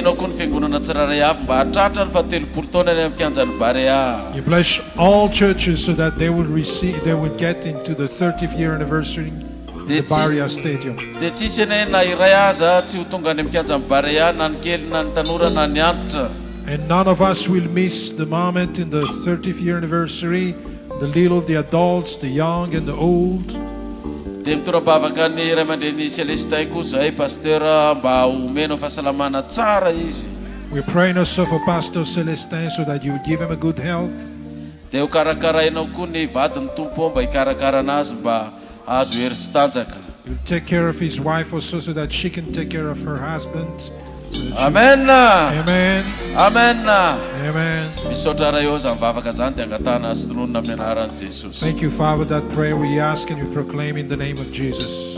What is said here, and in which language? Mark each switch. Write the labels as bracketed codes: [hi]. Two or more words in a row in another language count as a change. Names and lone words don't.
[en] bless all churches so that they will get into the 30th year anniversary in the Barea Stadium. And none of us will miss the moment in the 30th year anniversary, the little, the adults, the young and the old. [mg] Dia mitora-bavaka ny Ray aman-dreny Celestin koa zay pasteur mba omeno fahasalamana tsara izy. [en] We're praying also for Pastor Celestin so that you would give him a good health. [mg] Dia ho karakarainao koa ny vadiny tompo mba hikarakara anazy mba azo hery sy tanjaka. [en] You'll take care of his wife also so that she can take care of her husband. [mg] Amen. [en] Amen. [mg] Amen. [en] Amen. Thank you, Father, that prayer we ask and we proclaim in the name of Jesus.